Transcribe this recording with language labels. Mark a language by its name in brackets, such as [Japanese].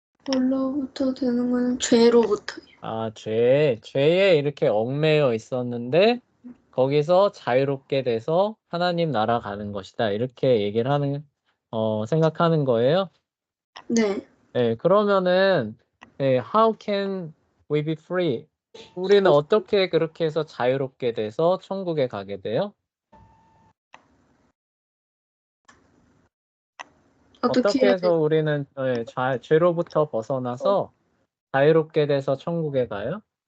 [Korean] 뭘로부터 되는 거는 죄로부터요. 죄에 이렇게 얽매여 있었는데 거기서 자유롭게 돼서 하나님 나라 가는 것이다. 이렇게 얘기를 생각하는 거예요. 네. [English] 그러면은 how can we be free? [Korean] 우리는 어떻게 그렇게 해서 자유롭게 돼서 천국에 가게 돼요? 어떻게 해야 해서 우리는 죄로부터 벗어나서 자유롭게 돼서 천국에 가요?